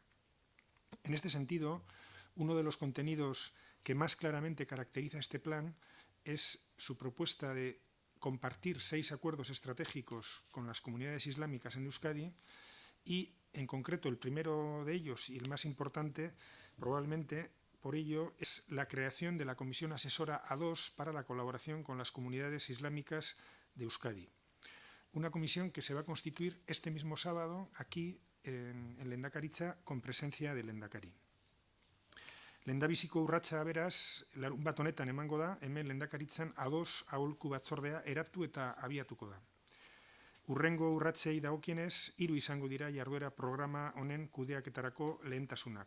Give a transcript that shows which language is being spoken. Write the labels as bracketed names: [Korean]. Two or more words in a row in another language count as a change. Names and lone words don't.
[Spanish] En este sentido, uno de los contenidos que más claramente caracteriza este plan es su propuesta de compartir 6 acuerdos estratégicos con las comunidades islámicas en Euskadi y, en concreto, el primero de ellos y el más importante, probablemente por ello, es la creación de la Comisión Asesora A2 para la colaboración con las comunidades islámicas de Euskadi. Una comisión que se va a constituir este mismo sábado aquí en Lehendakaritza con presencia del Lehendakari. [Basque] Lehendabiziko urratsa beraz, larun bat honetan emango da, hemen Lehendakaritzan A2 aholku batzordea eratu eta abiatuko da. Hurrengo urratsei dagokienez, 3 izango dira jarduera programa honen kudeaketarako lehentasunak.